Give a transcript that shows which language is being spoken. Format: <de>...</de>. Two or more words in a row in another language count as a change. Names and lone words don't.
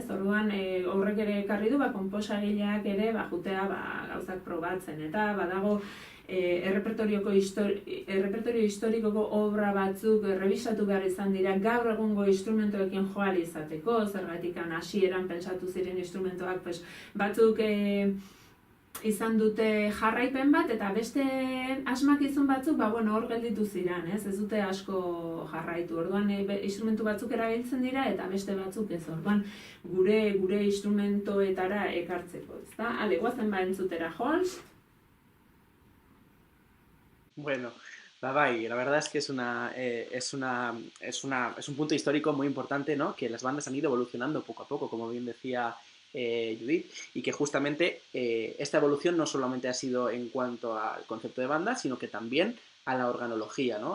<eu>Orduan, horrek ere ekarri du, konposagileak ere jutea gauzak probatzen, eta badago errepertorio historikoko obra batzuk revisatu behar izan dira gaur egungo instrumentoekin joan izateko, zergatik hasieran pentsatu ziren instrumentoak batzuk izan dute jarraipen bat, eta beste asmakizun batzuk, hor gelditu ziren, ez dute asko jarraitu. Orduan, instrumentu batzuk erabiltzen dira, eta beste batzuk ez. Orduan, gure instrumentoetara ekartzeko, ezta? Ale, guazen entzutera, Holst.</eu> <es>Bueno, Bai, la verdad es que es un punto histórico muy importante, ¿no? Que las bandas han ido evolucionando poco a poco, como bien decía Judith, y que justamente esta evolución no solamente ha sido en cuanto al concepto de banda, sino que también a la organología, ¿no?</es>